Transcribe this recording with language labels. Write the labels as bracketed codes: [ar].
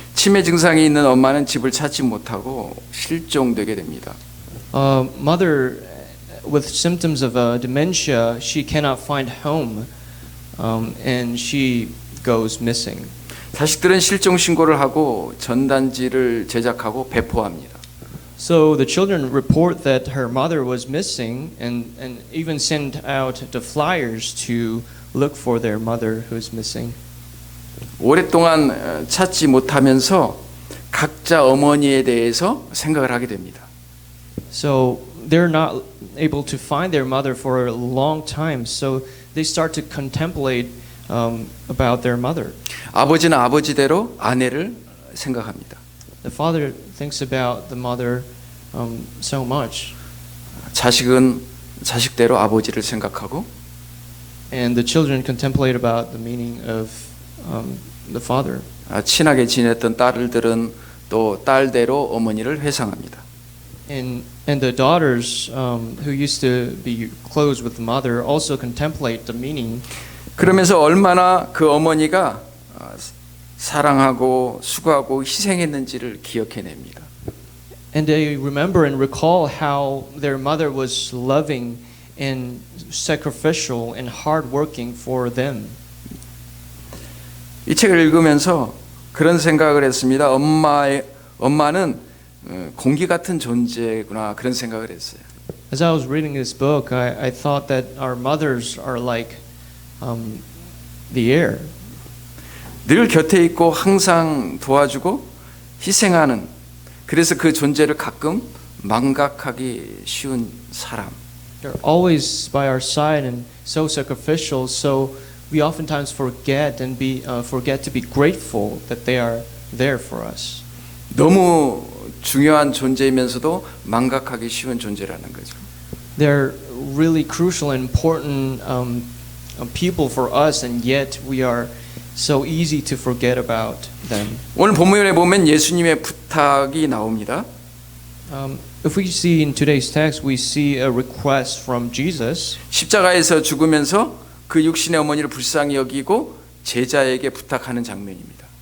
[ko] 치매 증상이 있는 엄마는 집을 찾지 못하고 실종되게 됩니다. [en] Mother with symptoms of dementia, she cannot find home, and she goes missing. [ko] 자식들은 실종 신고를 하고 전단지를 제작하고 배포합니다. [en] So the children report that her mother was missing, and even send out the flyers to look for their mother who is missing. [ko] 오랫동안 찾지 못하면서 각자 어머니에 대해서 생각을 하게 됩니다. [en] So they're not able to find their mother for a long time. So they start to contemplate about their mother. [ko] 아버지는 아버지대로 아내를 생각합니다. [en] The father thinks about the mother so much, [ko] 자식은 자식대로 아버지를 생각하고 [en] and the children contemplate about the meaning of the father. [ko] 친하게 지냈던 딸들은 또 딸대로 어머니를 회상합니다. [en] And the daughters who used to be close with the mother also contemplate the meaning. [ko] 그러면서 얼마나 그 어머니가 사랑하고 수고하고 희생했는지를 기억해냅니다. [en] And they remember and recall how their mother was loving and sacrificial and hardworking for them. [ko] 이 책을 읽으면서 그런 생각을 했습니다. 엄마는 공기 같은 존재구나 그런 생각을 했어요. [en] As I was reading this book, I thought that our mothers are like the air. [ko] 늘 곁에 있고 항상 도와주고 희생하는 그래서 그 존재를 가끔 망각하기 쉬운 사람. [en] They're always by our side and so sacrificial. So we oftentimes forget to be grateful that they are there for us. [ko] 너무 중요한 존재이면서도 망각하기 쉬운 존재라는 거죠. [en] They're really crucial and important people for us, and yet we are so easy to forget about them. [ko] 오늘 본문에 보면 예수님의 부탁이 나옵니다. [en] If we see in today's text, we see a request from Jesus. [ko] 십자가에서 죽으면서 그 육신의 어머니를 불쌍히 여기고 제자에게 부탁하는 장면입니다.